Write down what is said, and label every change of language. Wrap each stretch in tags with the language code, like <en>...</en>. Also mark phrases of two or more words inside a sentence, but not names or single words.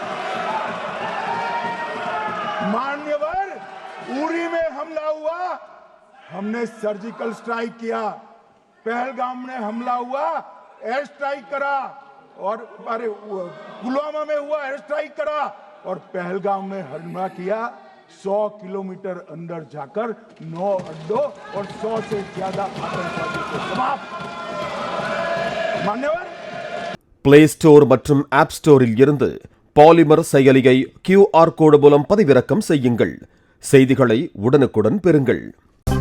<hi>मान्यवर, उरी में हमला हुआ, हमने सर्जिकल स्ट्राइक किया, पहलगाम में हमला हुआ, एयर स्ट्राइक करा, और अरे पुलवामा में हुआ एयर स्ट्राइक करा, और पहलगाम में हमला किया। 100 किलोमीटर अंदर जाकर 9 अड्डों और 100 से ज्यादा आतंकवादियों को समाप्त। मान्यवर,</hi> <ta>பிளே ஸ்டோர் மற்றும் ஆப் ஸ்டோரில் இருந்து பாலிமர் செயலியை QR கோடு மூலம் பதிவிறக்கம் செய்யுங்கள். செய்திகளை உடனுக்குடன் பெறுங்கள்.</ta>